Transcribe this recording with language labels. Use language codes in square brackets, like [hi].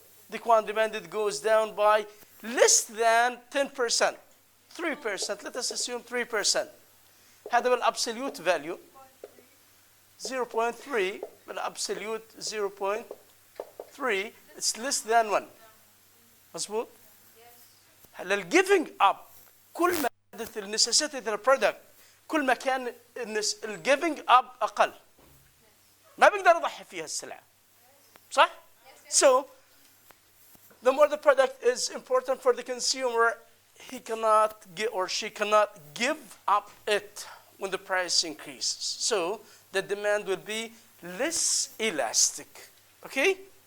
[en] The quantity demanded goes down by less than 10%, 3%. Let us assume 3%. [ar] هذا [en] بالابسوليوت value 0.3 بالابسوليوت 0.3 it's less than 1. [ar] مظبوط؟ هلا الجيفنج اب كل ما زادت النسيسيتي البرودكت كل ما كان الجيفنج اب اقل. ما بقدر اضحي فيها السلعه. صح؟ [en] So the more the product is important for the consumer, he cannot get or she cannot give up it when the price increases. So the demand will be less elastic. Okay?